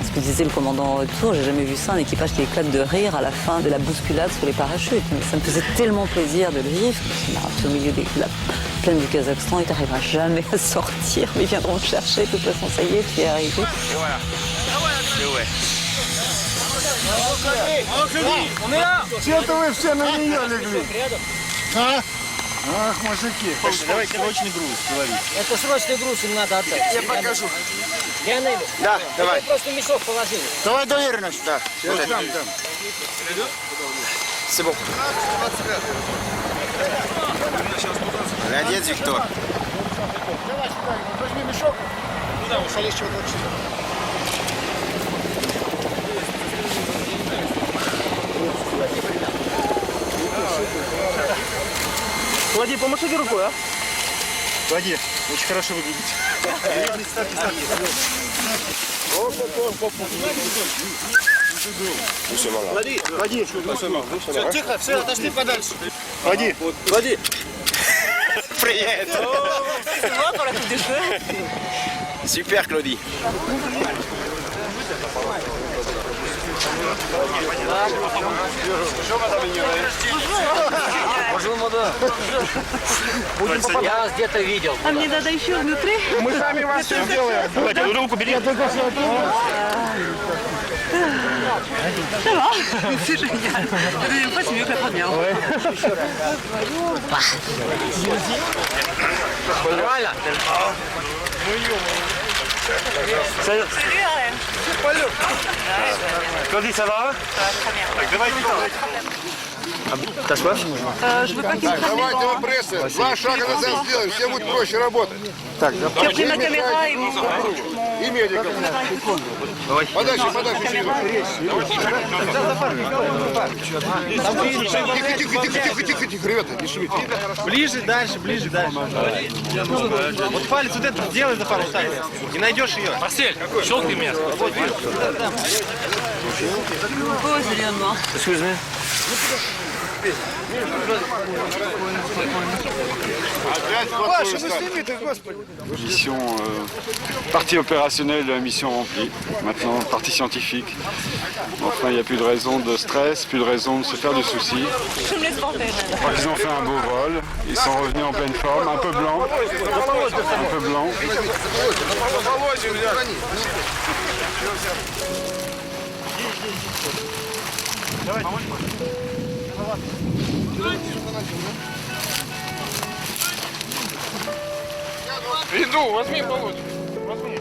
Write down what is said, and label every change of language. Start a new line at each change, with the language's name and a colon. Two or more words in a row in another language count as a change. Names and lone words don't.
French: Comme disait le commandant en retour, j'ai jamais vu ça, un équipage qui éclate de rire à la fin de la bousculade sur les parachutes. Mais ça me faisait tellement plaisir de le vivre. Je me suis au milieu de la plaine du Kazakhstan, il n'arrivera jamais à sortir, mais ils viendront me chercher. De toute façon, ça y est, tu es arrivé. On est là!
Russian: Все-то вы все на нее легли. А? Ах, мужики. Давай срочный груз, лови. Это срочный груз, им надо отдать. Я покажу. Леонель, Да, давай. Просто мешок положили. Давай доверенность, да. Вот Там.
French: C'est bon.
Russian: Молодец, Виктор. Давай сюда, возьми мешок. Куда? Шалещего 24. Влади, помашите рукой, а? Влади, очень хорошо выглядите. Влади. Все, тихо, все, отошли подальше. Влади. Влади. Привет.
French: Super, Claudie. Bonjour, madame.
Russian: Я вас где-то видел. А мне надо еще внутри? Мы сами вас все сделаем. Давайте, руку бери.
French: Ça va? C'est génial. La deuxième fois, c'est mieux que la première.
Russian: Нормально?
French: Salut Arène. Claudie, ça va? Très bien. T'as soif? Je veux pas qu'il me prenne les
Russian: Давайте
French: gants.
Russian: вы прессы. 2 шага назад сделаем, всем будет проще работать. Так,
French: J'ai pris ma caméra et mon...
Russian: И медиков. Подальше. Тихо, ребята, не шумите. Ближе, дальше. Вот палец вот этот сделай за пару шагов. Не найдешь ее. Марсель, щелкни меня.
French: Oh, c'est bien de voir.
English: Excuse me.
French: Mission, partie opérationnelle de la mission remplie. Maintenant, partie scientifique. Enfin, il n'y a plus de raison de stress, plus de raison de se faire du souci. Je me laisse porter. Ils ont fait un beau vol. Ils sont revenus en pleine forme, un peu blanc. Un peu blanc.
Russian: Иду, возьми получше. Возьми.